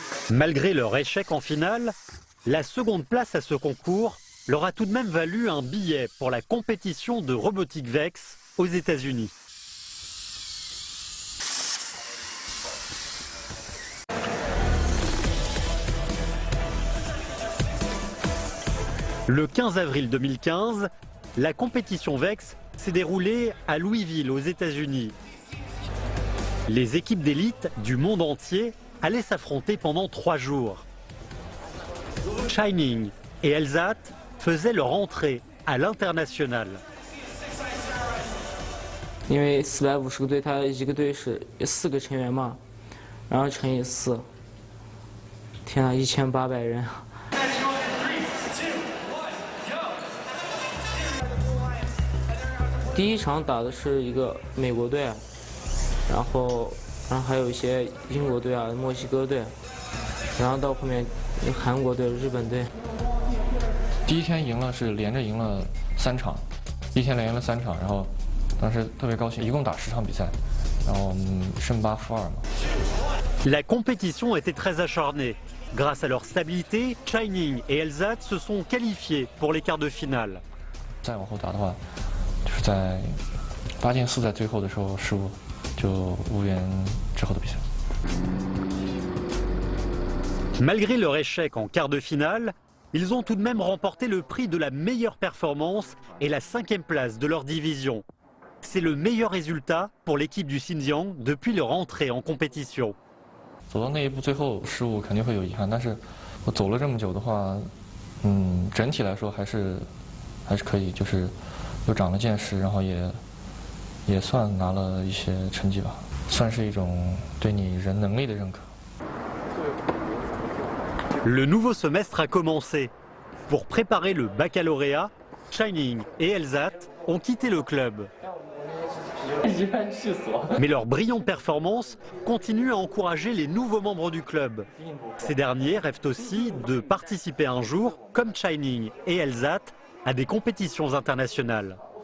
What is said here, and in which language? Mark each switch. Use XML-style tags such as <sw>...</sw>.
<fr>Malgré leur échec en finale, la seconde place à ce concours leur a tout de même valu un billet pour la compétition de robotique VEX aux États-Unis. Le 15 avril 2015, la compétition VEX s'est déroulée à Louisville, aux États-Unis. Les équipes d'élite du monde entier allaient s'affronter pendant 3 jours. Shining et Elzat faisaient leur entrée à l'international.</fr> <zh>因为450个队，他一个队是4个成员嘛，然后乘以4，天呐，1800人。第一场打的是一个美国队，然后还有一些英国队啊、墨西哥队，然后到后面韩国队、日本队。第一天赢了是连着赢了3场，第一天连赢了3场，然后当时特别高兴，一共打10场比赛，然后胜8负2嘛。</zh> <fr>La compétition était très acharnée. Grâce à leur stabilité, Shining et Elzat se sont qualifiés pour les quarts de finale.</fr> <zh>再往后打的话，就是在8进4在最后的时候失误，就无缘之后的比赛。</zh> <fr>Malgré leur échec en quart de finale, ils ont tout de même remporté le prix de la meilleure performance et la 5e place de leur division. C'est le meilleur résultat pour l'équipe du Xinjiang depuis leur entrée en compétition.</fr> <zh>走到那一步，最后失误肯定会有遗憾，但是我走了这么久的话，整体来说还是可以，就是又长了见识，然后也算拿了一些成绩吧，算是一种对你人能力的认可。</zh> <fr>Le nouveau semestre a commencé. Pour préparer le baccalauréat, Shining et Elzat ont quitté le club. Mais leurs brillantes performances continuent à encourager les nouveaux membres du club. Ces derniers rêvent aussi de participer un jour, comme Shining et Elzat, à des compétitions internationales.</fr>